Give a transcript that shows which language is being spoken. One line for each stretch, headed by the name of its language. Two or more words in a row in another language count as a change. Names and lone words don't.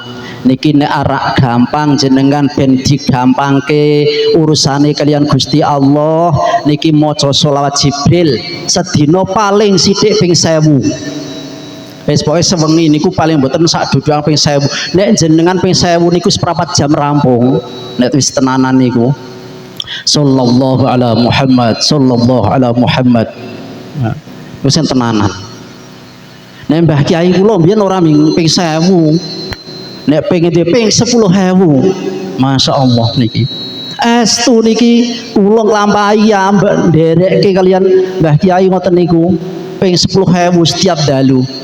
Javanese: Niki nek arak gampang jenengan ben digampangke urusane kalian Gusti Allah niki maca selawat Jibril sedina paling sithik ping 1000. Wis pokoke sewengi niku paling mboten sak dudukan ping 1000. Nek jenengan ping 1000 niku seprapat jam rampung. Nek wis tenanan niku.
Arabic: صلى الله على محمد، صلى الله على محمد.
Javanese: Nah, wis tenanan. Nek Mbah Kiai kula mbiyen ora ping 1000. Nek pengen ping 10.000.
Arabic: ما شاء الله
Javanese: niki. Estu niki kula nglampahi ambek nderekke kalian Mbah Kiai ngoten niku ping 10.000 setiap dalu.